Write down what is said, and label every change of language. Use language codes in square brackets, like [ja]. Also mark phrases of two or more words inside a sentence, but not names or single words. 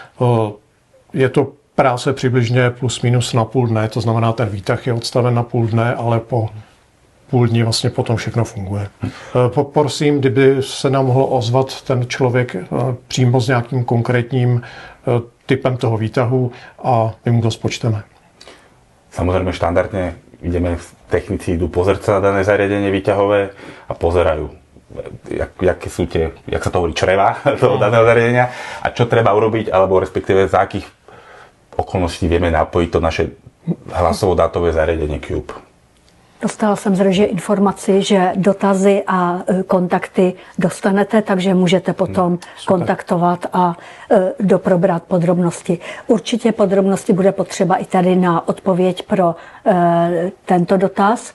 [cs] Je to práce přibližně plus minus na půl dne, to znamená, ten výtah je odstaven na půl dne, ale po půl dní vlastně potom všechno funguje. Poprosím, kdyby se nám mohl ozvat ten člověk přímo s nějakým konkrétním typem toho výtahu a my mu to spočteme. [sk] Samozrejme štandardne technici idú pozrieť sa na dané zariadenie výťahové a pozerajú, jak sa to hovorí, čreva toho daného zariadenia a čo treba urobiť, alebo respektíve za akých okolností vieme napojiť to naše hlasovo-dátové zariadenie Cube. [cs] Dostala jsem z režie informaci, že dotazy a kontakty dostanete, takže můžete potom kontaktovat a doprobrat podrobnosti. Určitě podrobnosti bude potřeba i tady na odpověď pro tento dotaz.